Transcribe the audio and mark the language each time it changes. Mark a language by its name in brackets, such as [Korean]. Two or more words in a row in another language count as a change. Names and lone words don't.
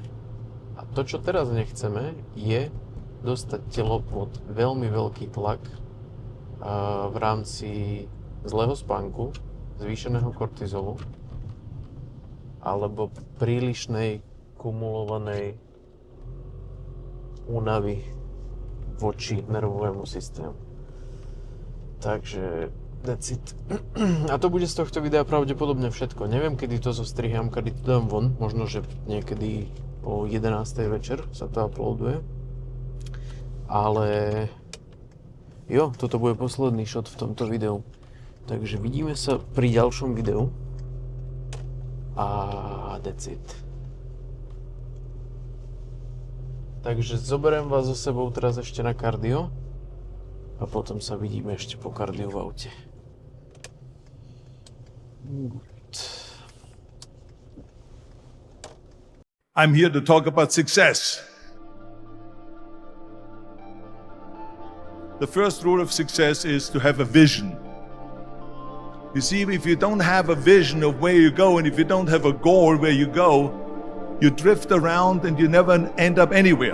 [Slovak] A to, čo teraz nechceme, je dostať telo pod veľmi veľký tlak v rámci zlého spánku, zvýšeného kortizolu alebo prílišnej kumulovanej únavy voči nervovému systému. [English] Takže that's it. [Slovak] A to bude z tohto videa pravdepodobne všetko. Neviem, kedy to zostriham, kedy to dám von. Možno, že niekedy o 11. večer sa to uploaduje. Ale jo, toto bude posledný shot v tomto videu. Takže vidíme sa pri ďalšom videu. [English] A that's it. [Slovak] Takže zoberiem vás so sebou teraz ešte na kardio. A potom sa vidíme ešte po kardiu v aute. [English] Good. I'm here to talk about success. The first rule of success is to have a vision. You see, if you don't have a vision of where you go, and if you don't have a goal where you go, you drift around and you never end up anywhere.